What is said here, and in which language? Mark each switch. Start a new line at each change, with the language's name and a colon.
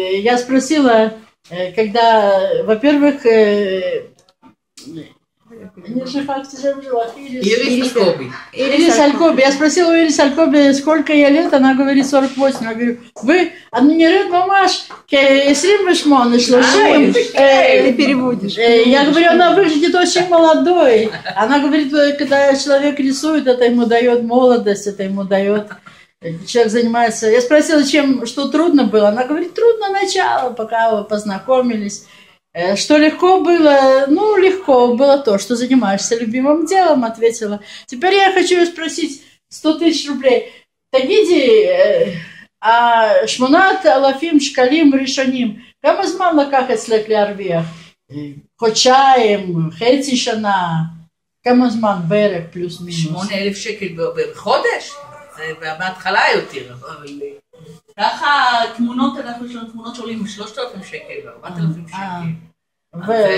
Russian: Я спросила, когда, во-первых, Ирис Алькоби. Ирис Алькоби. Я спросила у Ирис Алькоби, сколько ей лет, она говорит 48. Я говорю, вы,
Hebrew: אני נראית ממש כ-28, 30.
Russian: Ты переводишь. Я говорю, она выглядит очень молодой. Она говорит, когда человек рисует, это ему дает молодость, это ему дает... Человек занимается... Я спросила, что трудно было. Она говорит, трудно начало, пока вы познакомились. Что легко было? Ну, легко было то, что занимаешься любимым делом, ответила. Теперь я хочу спросить 100 000 рублей.
Hebrew: תגידי, 8,000 שקלים ראשונים, כמה זמן לקח אצלך להרוויח? חודשיים, חצי שנה, כמה זמן בערך פלוס מינוס? 8,000 שקל בחודש? זה בהתחלה יותר, אבל ככה תמונות, יש לנו תמונות שעולים 3,000 שקל ו4,000 שקל.